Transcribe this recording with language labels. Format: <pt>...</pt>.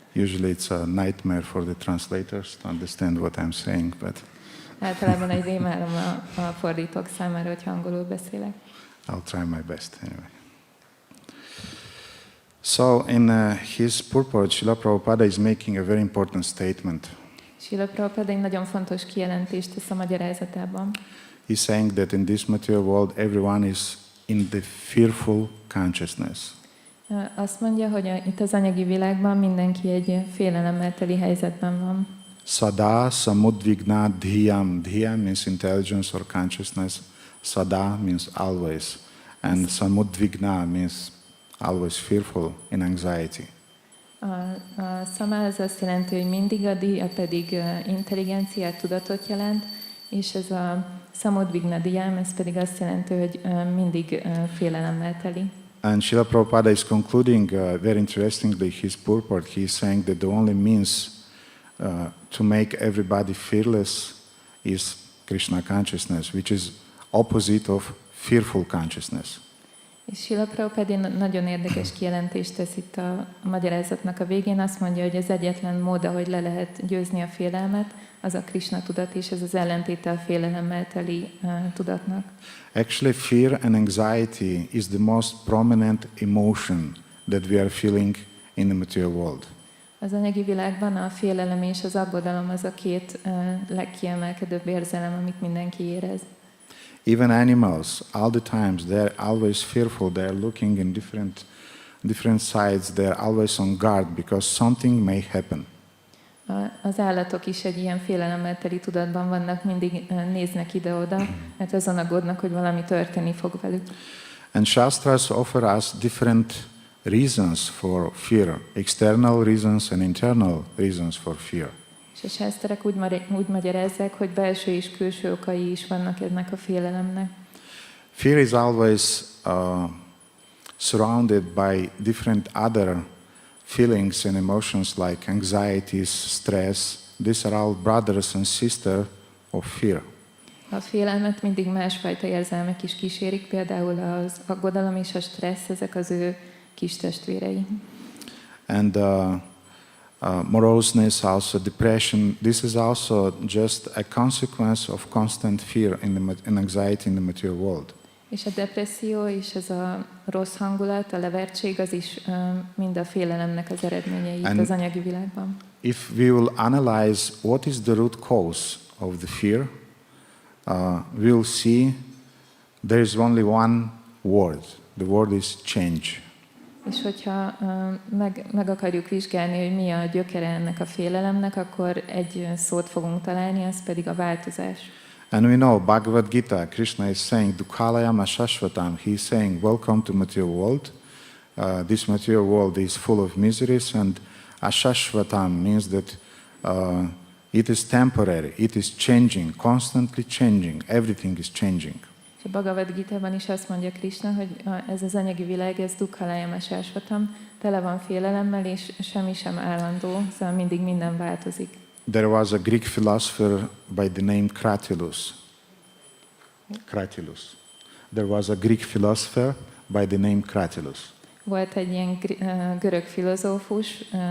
<en>Usually it's a nightmare for the translators to understand what I'm saying, but</en> <hu>Általában egy rémálom a fordítók számára, hogyha angolul beszélek.</hu> <en>I'll try my best anyway. So in his purport, Srila Prabhupada is making a very important statement.</en> <hu>Srila Prabhupada egy nagyon fontos kijelentést tesz a magyarázatában.</hu> <en>He's saying that in this material world, everyone is in the fearful consciousness.</en> <hu>Azt mondja, hogy itt az anyagi világban mindenki egy félelemmel teli helyzetben van.</hu> <sa>Sada samudvigna dhyam.</sa> <en>Dhyam means intelligence or consciousness. Sada means always. And samudvigna means always fearful, in anxiety.</en> <hu>A sama az azt jelenti, hogy mindig, a diya pedig intelligenciát, tudatot jelent, és ez a samudvigna dhyam, ez pedig azt jelenti, hogy mindig félelemmel teli.</hu> <en>And Srila Prabhupada is concluding very interestingly his purport. He is saying that the only means to make everybody fearless is Krishna consciousness, which is opposite of fearful consciousness.</en> <hu>És Srila Prabhupada nagyon érdekes kijelentést tesz itt a magyarázatnak a végén. Azt mondja, hogy az egyetlen mód, ahogy le lehet győzni a félelmet, az a Krishna tudat, és ez az ellentéte a félelemmel teli tudatnak.</hu> <en>Actually, fear and anxiety is the most prominent emotion that we are feeling in the material world.</en> <hu>Az anyagi világban a félelem és az aggodalom az a két legkiemelkedőbb érzelem, amit mindenki érez.</hu> <en>Even animals, all the times, they're always fearful. They're looking in different sides. They're always on guard because something may happen.</en> <hu>Az állatok is egy ilyen félelemmel teli tudatban vannak, mindig néznek ide-oda, mert azon aggódnak, hogy valami történni fog velük.</hu> <en>And Shastras offer us different reasons for fear, external reasons and internal reasons for fear.</en> <hu>És a sászterek úgy magyarázzák, hogy belső és külső okai is vannak ennek a félelemnek.</hu> <en>Fear is always surrounded by different other feelings and emotions like anxieties, stress. These are all brothers and sisters of fear.</en> <hu>A félelmet mindig másfajta érzelmek is kísérik, például az aggodalom és a stressz, ezek az ő kis testvérei.</hu> <en>And moroseness, also depression, this is also just a consequence of constant fear and anxiety in the material world.</en> <hu>És a depresszió és ez a rossz hangulat, a levertség, az is mind a félelemnek az eredményei itt az anyagi világban.</hu> <en>If we will analyze what is the root cause of the fear, we will see there is only one word. The word is change.</en> <hu>És hogyha meg akarjuk vizsgálni, hogy mi a gyökere ennek a félelemnek, akkor egy szót fogunk találni, az pedig a változás.</hu> <en>And we know Bhagavad Gita, Krishna is saying,</en> <sa>Dukhalayam Ashashvatam.</sa> <en>He is saying, welcome to material world. This material world is full of miseries, and Ashashvatam means that it is temporary, it is changing, constantly changing, everything is changing.</en> <hu>És a Bhagavad Gitában is azt mondja Krishna, hogy ez az anyagi világ, ez</hu> <sa>Dukhalayam Ashashvatam,</sa> <hu>tele van félelemmel, és semmi sem állandó, szóval mindig minden változik.</hu> <en>There was a Greek philosopher by the name Cratylus. There was a Greek philosopher by the name Cratylus.</en> <hu>Volt egy ilyen görög filozófus,</hu>